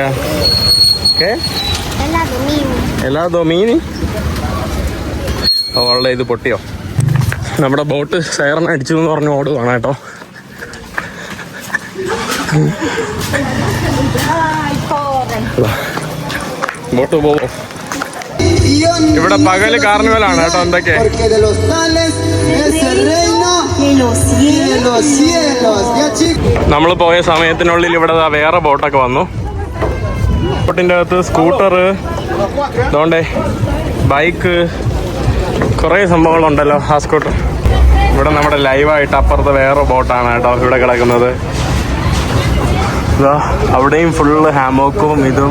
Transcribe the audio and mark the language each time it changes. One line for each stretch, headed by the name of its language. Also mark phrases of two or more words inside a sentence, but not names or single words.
Malayalam: ഓക്കെ എല്ലാ മീൻ അവളുടെ ഇത് പൊട്ടിയോ? നമ്മുടെ ബോട്ട് സൈറൻ അടിച്ചു എന്ന് പറഞ്ഞ് ഓടുകയാണ് കേട്ടോ. ബോട്ട് പോവോ? ഇവിടെ പകല് കാർണിവലാണ് കേട്ടോ. എന്തൊക്കെ
Spanish: Porque de los tales es el reino de los cielos. Ya chicos.
Malayalam: നമ്മൾ പോയ സമയത്തിനുള്ളിൽ ഇവിടെ ദാ വേറെ ബോട്ടൊക്കെ വന്നു. ബോട്ടിൻ്റെ അകത്ത് സ്കൂട്ടർ, അതുകൊണ്ടേ ബൈക്ക്, കുറേ സംഭവങ്ങളുണ്ടല്ലോ. ആ സ്കൂട്ടർ ഇവിടെ നമ്മുടെ ലൈവായിട്ട് അപ്പുറത്ത് വേറെ ബോട്ടാണ് കേട്ടോ ഇവിടെ കിടക്കുന്നത്. ഇതാ അവിടെയും ഫുള്ള് ഹാമോക്കും ഇതും.